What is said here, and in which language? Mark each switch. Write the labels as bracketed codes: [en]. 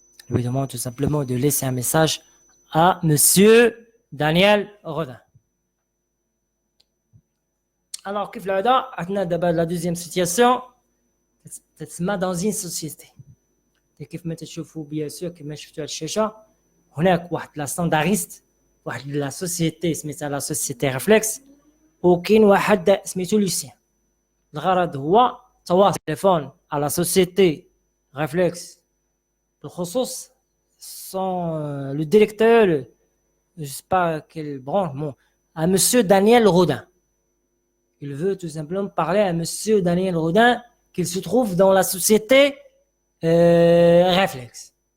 [fr] Lui demande tout simplement de laisser un message à monsieur Daniel Rodin. Alors, [ar] كيف العادة عندنا دابا [fr] la deuxième situation [ar] تتسمى [fr] dans une société. [ar] كيف ما تشوفوا [fr] bien sûr [ar] كيف ما شفتوا على الشاشة هناك واحد لا ستانداريست واحد لا سوسيتي سميتها لا سوسيتي ريفلكس وكاين واحد سميتو لوسيان. الغرض هو تواصل تليفون على لا سوسيتي ريفلكس بالخصوص [fr] son le directeur je sais pas quelle branche bon, à monsieur Daniel Rodin. Il veut tout simplement parler à monsieur Daniel Rodin qu'il se trouve dans la société Réflexe.